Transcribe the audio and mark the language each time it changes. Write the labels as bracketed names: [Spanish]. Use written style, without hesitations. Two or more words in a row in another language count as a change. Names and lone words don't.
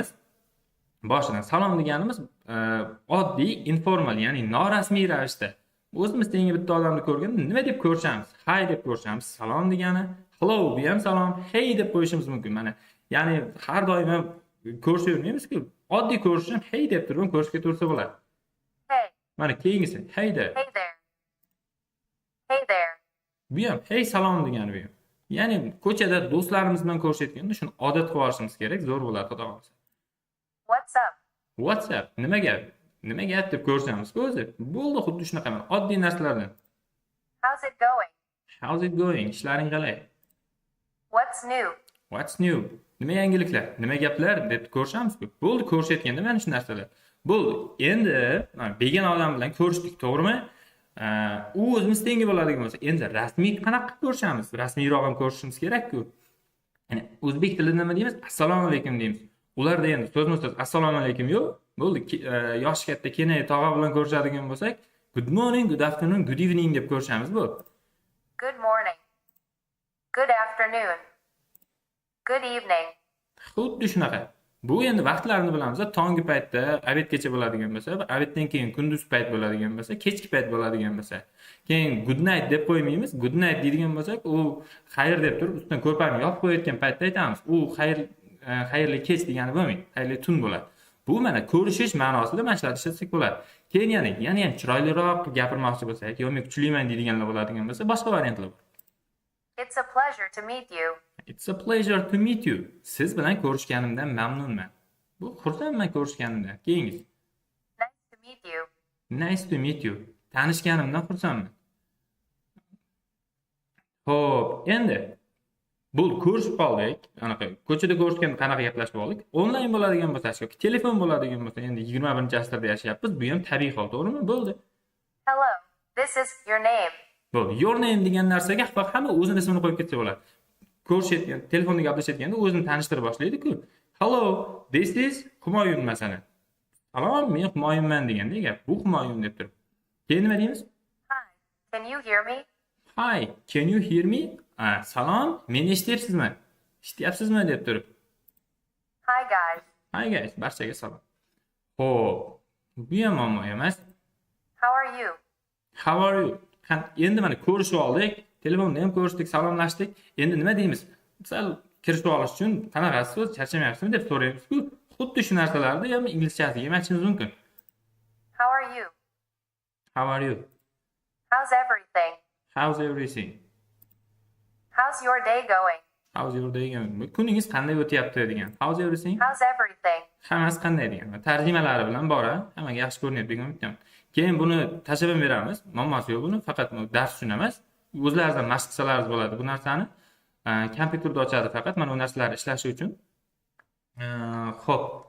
[Uzbek] Boshidan salom deganimiz oddiy, informal, ya'ni norasmiy ravishda o'zimiz tengi bitta odamni ko'rganda nima deb ko'rishamiz? Hi deb ko'rishamiz. Salom degani, hello bu ham salom, hey deb qo'yishimiz mumkin. Mana, ya'ni har doim ham ko'rishavermaymiz-ku. Oddiy ko'rish ham hey deb turib ko'rishga tursa bo'ladi. Hey. Mana keyingisi [English] hey there. Hey there. Hey there. [Uzbek] Bu ham hey salom degani bu ham. Ya'ni ko'chada do'stlarimiz bilan ko'rishayotganda shuni odat qilib olishimiz kerak, zo'r bo'ladi, xudo xolsa. [English] What's up? What's up? [Uzbek] Nima gap? Nima gap deb ko'rishamiz-ku o'zi. Bo'ldi, xuddi shunaqa oddiy narsalardan. [English] How's it going? How's it going? [Uzbek] Ishlaring qalay? [English] What's new? What's new? [Uzbek] Nima yangiliklar? Nima gaplar deb ko'rishamiz-ku. Bo'ldi, ko'rishayotganda mana shu narsalar. Bo'ldi. Endi begona odam bilan ko'rishdik, to'g'rimi? U o'zimiz tengi bo'ladigan bo'lsa, endi rasmiy qanaqa ko'rishamiz? Rasmiyroq ham ko'rishimiz kerak-ku. Ya'ni o'zbek tilida nima deymiz? Assalomu alaykum deymiz. Ularda endi so'zma-so'z assalomu alaykum yo'q. Bo'ldi, yoshi katta kenay tog'a bilan ko'rishadigan bo'lsak, [English] good morning, good afternoon, good evening [Uzbek] deb ko'rishamiz bu. [English] Good morning. Good afternoon. Good evening. [Uzbek] Xuddi shunaqa. Bu endi vaqtlarini bilamiz. Tonggi paytda obedgacha bo'ladigan bo'lsa, obeddan keyin kunduz payt bo'ladigan bo'lsa, kechki payt bo'ladigan bo'lsa, keyin [English] good night [Uzbek] deb qo'ymaymiz. [English] Good night [Uzbek] deydigan bo'lsak, u xayr deb turib ustidan ko'rpani yopib qo'yayotgan paytda aytamiz. U xayrli kech degani bo'lmaydi, xayrli tun bo'ladi. Bu mana ko'rishish ma'nosida mana shularni ishlatsak bo'ladi. Keyin yana ham chiroyliroq gapirmoqchi bo'lsak, yoki men kuchliman deydiganlar bo'ladigan bo'lsa, boshqa variantlar bor. [English] It's a pleasure to meet you. It's a pleasure to meet you. [Uzbek] Siz bilan ko'rishganimdan mamnunman. Bu xursandman ko'rishganimdan. Keyingisi. [English] Nice to meet you. Nice to meet you. [Uzbek] Tanishganimdan xursandman. Xo'p, endi bu ko'rishib qoldik. Anaqa ko'chada ko'rishganda qanaqa gaplashib oldik? Onlayn bo'ladigan bo'lsa, yoki telefon bo'ladigan bo'lsa, endi 21-asrda yashayapmiz. Bu ham tabiiy hol, to'g'rimi? Bo'ldi. [English] Hello. This is your name. [Uzbek] Bo'ldi. [English] Your name [Uzbek] degan narsaga hamma o'zining ismini qo'yib ketsa bo'ladi. Ko'rishayotgan, telefonda gaplashayotganda o'zini tanishtirib boshlaydi-ku. [English] Hello, this is Humoyun masalan. [Uzbek] Salom, men Humoyunman deganda gap. Bu Humoyun deb turib. Keyin nima deymiz? [English] Hi. Can you hear me? Hi, can you hear me? [Uzbek] Salom, meni eshityapsizmi? Eshityapsizmi deb turib. [English] Hi guys. Hi guys, [Uzbek] barchaga salom. Xo'p, bu ham muammo emas. [English] How are you? How are you? [Uzbek] Endi mana ko'rishib oldik, telefonda ham ko'rishdik, salomlashdik. Endi nima deymiz? Sal kirishib olish uchun qanaqasiz, charchamayapsizmi deb so'raymiz-ku. Xuddi shu narsalarni ham inglizchasiga ham aytishimiz mumkin. [English] How are you? How are you? How's everything? How's everything? How's your day going? How's your day going? [Uzbek] Kuningiz qanday o'tyapti degan. [English] How's everything? How's everything? [Uzbek] Hammasi qanday degan. Tarjimalari bilan bora, hammaga yaxshi ko'rinyapti degan umiddaman. Keyin buni tashlab beramiz. Muammosi yo'q buni, faqat dars uchun emas. O'zlaringizdan mashq qilsalaringiz bo'ladi bu narsani. Kompyuterda ochadi faqat mana bu narsalarni ishlashi uchun. Xo'p.